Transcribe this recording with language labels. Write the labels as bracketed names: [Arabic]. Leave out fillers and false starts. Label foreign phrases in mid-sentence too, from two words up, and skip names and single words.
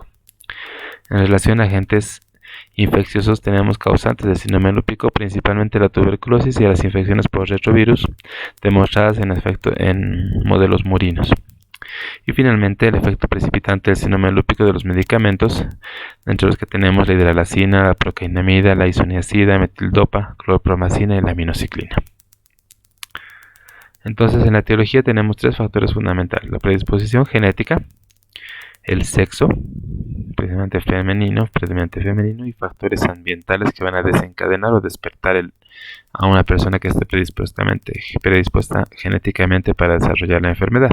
[Spanish] En relación a agentes infecciosos tenemos causantes del síndrome lúpico, principalmente la tuberculosis y las infecciones por retrovirus demostradas en modelos murinos. Y finalmente el efecto precipitante del síndrome lúpico de los medicamentos, entre los que tenemos la hidralazina, la procainamida, la isoniazida, metildopa, clorpromacina y la aminociclina. Entonces, en la etiología tenemos tres factores fundamentales: la predisposición genética, el sexo, precisamente femenino, y factores ambientales que van a desencadenar o despertar a una persona que esté predispuesta genéticamente para desarrollar la enfermedad.